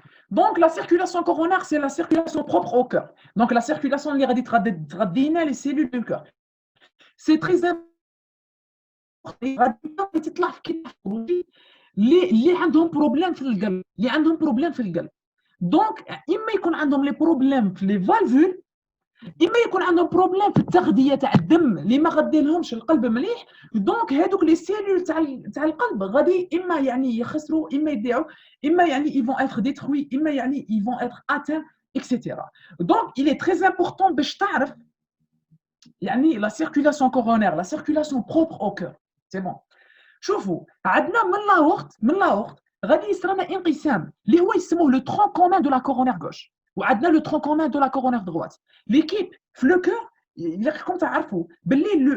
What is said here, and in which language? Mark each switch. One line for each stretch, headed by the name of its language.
French: Donc, la circulation coronaire, c'est la circulation propre au cœur. Donc, la circulation اللي غادي تغذينا les cellules du cœur. C'est très important.
Arabic: غادي تطلع في كي اللي عندهم بروبليم في القلب. دونك اما يكون عندهم لي بروبليم في لي فالفول اما يكون عندهم بروبليم في التغذيه تاع الدم اللي ما غاديلهمش القلب مليح دونك هذوك لي سيلول تاع القلب غادي اما يعني يخسروا اما يضيعوا اما يعني
French: ils vont être détruits
Arabic: اما يعني
French: ils vont être atteints
Arabic: etc.
French: donc il est très important
Arabic: باش تعرف يعني
French: la circulation coronaire la circulation propre au cœur c'est bon
Arabic: شوفوا عندنا من لا وقت غادي يصرنا انقسام اللي
French: هو يسموه لو ترون كومون دو لا كورونير غوش وعندنا لو ترون كومون دو لا كورونير droite l'équipe في لو كور
Arabic: الا راكم تعرفوا باللي